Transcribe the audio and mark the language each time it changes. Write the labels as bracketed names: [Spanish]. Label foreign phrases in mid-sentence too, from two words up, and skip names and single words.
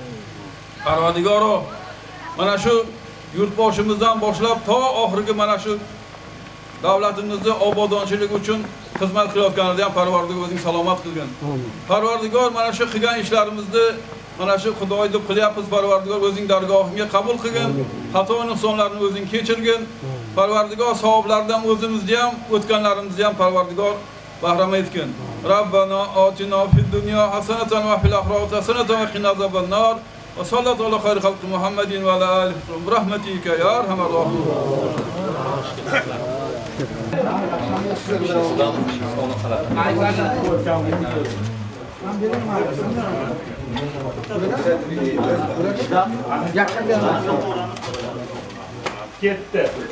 [Uzbek] Parvardigor mana shu yurtboshimizdan boshlab to oxirgi mana shu davlatimizni obodonchiligi uchun xizmat qilayotganlarga ham Parvardigor o'zing salomat qilgin. Parvardigor mana shu qilgan ishlarimizni mana shu Xudoy deb qilyapmiz Parvardigor o'zing dargohingga qabul qilgin. Xato nuqsonlarni o'zing kechirgin. Parvardigor savoblardan o'zimizni ham, o'tganlarimizni ham Parvardigor bahramand etgin. [Arabic] ربنا آتنا في الدنيا حسنة وفي الآخرة حسنة وقنا عذاب النار. وصلى الله خير خلقه محمد وعلى آله برحمتك يا أرحم الراحمين. [Uzbek] Ketdi.